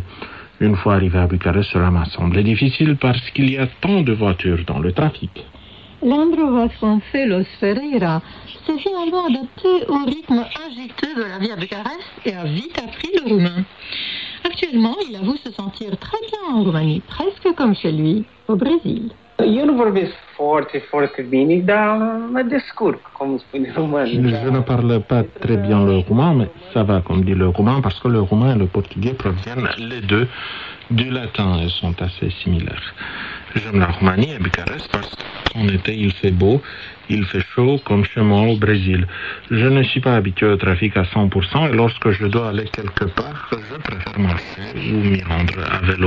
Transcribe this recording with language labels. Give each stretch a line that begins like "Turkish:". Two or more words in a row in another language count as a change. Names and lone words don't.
French: Une fois arrivé à Bucarest, cela m'a semblé difficile parce qu'il y a tant de voitures dans le trafic. Leandro Vasconcelos Ferreira s'est finalement adapté au rythme agité de la vie à Bucarest et a vite appris le roumain. Actuellement, il avoue se sentir très bien en Roumanie, presque comme chez lui, au Brésil.
Romanian: Eu nu vorbesc foarte bine, dar mă descurc, cum spune românul.
French: Je ne parle pas très bien le roumain, mais ça va, comme dit le roumain, parce que le roumain et le portugais proviennent les deux du latin et sont assez similaires. J'aime la Roumanie et Bucarest parce qu'en été il fait beau, il fait chaud comme chez moi au Brésil. Je ne suis pas habitué au trafic à 100% et lorsque je dois aller quelque part, je préfère marcher ou m'y rendre à vélo.